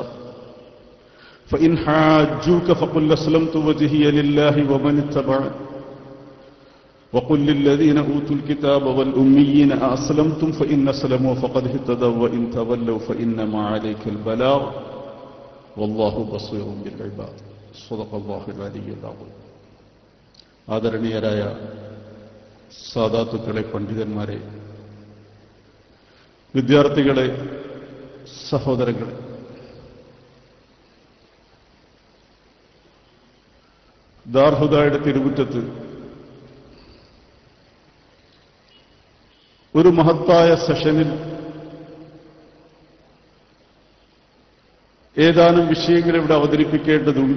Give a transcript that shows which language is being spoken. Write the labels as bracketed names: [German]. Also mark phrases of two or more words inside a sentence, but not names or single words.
[Arabic] فإن حاجوك فقل أسلمت وجهي لله ومن اتبعني وقل للذين أوتوا الكتاب والأميين أسلمتم فإن أسلموا فقد اهتدوا وإن تولوا فإنما عليك البلاغ والله بصير بالعباد. صدق الله العلي العظيم. [Malayalam] ആദരണീയരായ സാദാത്തുക്കളെ, പണ്ഡിതന്മാരെ, വിദ്യാർത്ഥികളെ, സഹോദരങ്ങളെ, ദാർഹുദയുടെ തിരുമുറ്റത്ത് ഒരു മഹത്തായ സെഷനിൽ ഏതാനും വിഷയങ്ങൾ ഇവിടെ അവതരിപ്പിക്കേണ്ടതുണ്ട്.